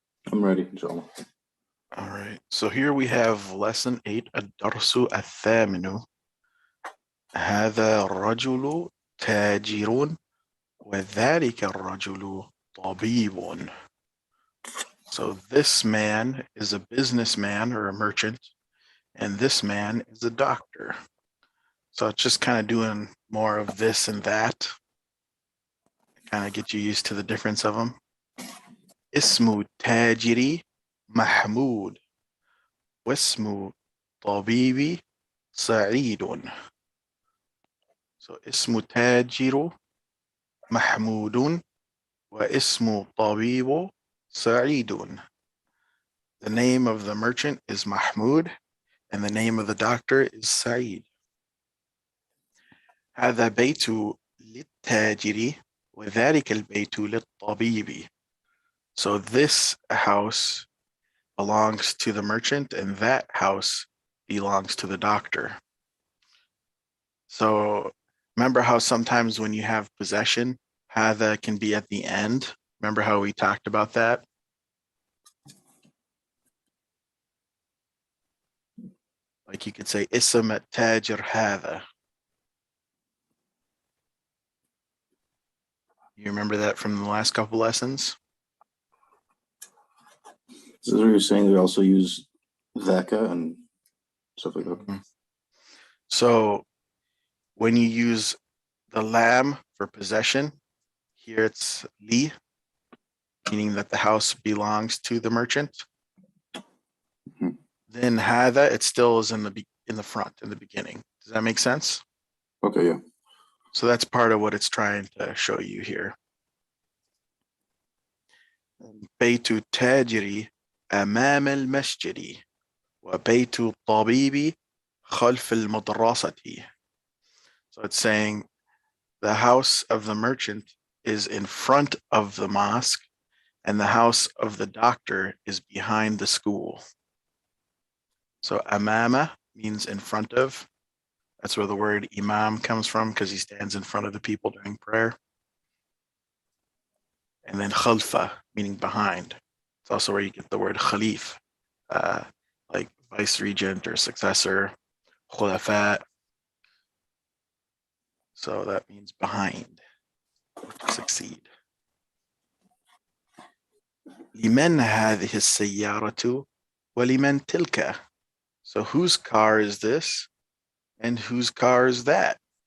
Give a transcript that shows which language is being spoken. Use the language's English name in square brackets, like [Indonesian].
[English] I'm ready, inshallah. All right, so here we have lesson 8, [Arabic] الدرس الثامن. هذا الرجل تاجر وذلك الرجل طبيب. [English] So this man is a businessman or a merchant, and this man is a doctor. So it's just kind of doing more of this and that. Kind of get you used to the difference of them. [Arabic] اسمه تاجري محمود واسمه طبيبي سعيد. So اسمه تاجر محمود واسمه طبيب سعيد. [English] The name of the merchant is Mahmoud, and the name of the doctor is Saeed. [Arabic] هذا بيت للتاجر وذلك البيت للطبيب. [English] So this house belongs to the merchant and that house belongs to the doctor. So remember how sometimes when you have possession, هذا can be at the end? Remember how we talked about that? Like you could say [Arabic] اسم التاجر هذا. [English] You remember that from the last couple lessons? So what you're saying, we also use Dhaka and stuff like that. Mhm. So when you use the lam for possession, here it's li, meaning that the house belongs to the merchant. Mhm. Then hada, it still is in the front, in the beginning. Does that make sense? Okay, yeah. So that's part of what it's trying to show you here. [Arabic] بيت التاجر أمام المسجد وبيت الطبيب خلف المدرسة. [English] So it's saying the house of the merchant is in front of the mosque and the house of the doctor is behind the school. So amama means in front of. That's where the word imam comes from, because he stands in front of the people during prayer. And then khalfa, meaning behind. It's also where you get the word khalif, like vice regent or successor, khulafat. So that means behind, to succeed. [Arabic] لمن هذه السيارة ولمن تلك. [English] So whose car is this and whose car is that?